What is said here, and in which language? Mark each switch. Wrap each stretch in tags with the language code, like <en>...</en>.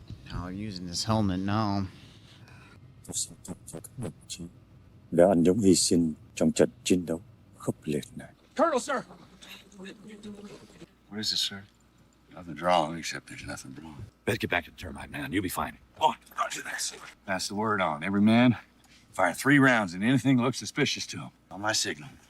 <en>Now using his helmet now.</en> <vi>Đã anh dũng hy sinh trong trận chiến đấu khốc liệt này.</vi> <en>Colonel, sir! What is this, sir? Nothing wrong, except there's nothing wrong. Let's get back to the termite, man. You'll be fine. On, roger that. Pass the word on. Every man, fire 3 rounds into anything that looks suspicious to him. On my signal.</en>